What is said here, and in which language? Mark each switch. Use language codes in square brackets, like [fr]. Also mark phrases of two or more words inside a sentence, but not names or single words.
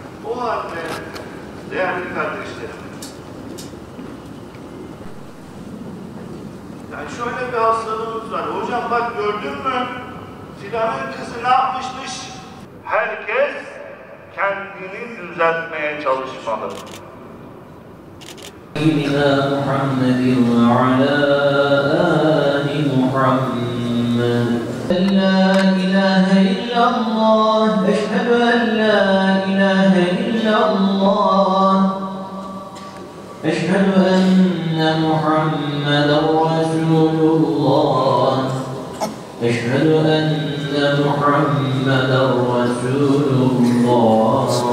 [tr] O halde değerli kardeşlerim, yani şöyle bir hastalığımız var. Hocam bak gördün mü? Filanın kızı ne yapmışmış? Herkes kendini düzeltmeye çalışmalı. [ar] محمد وعلى آل محمد لا إله إلا الله أشهد أن لا إله إلا الله أشهد أن محمدا رسول الله أشهد أن محمدا رسول الله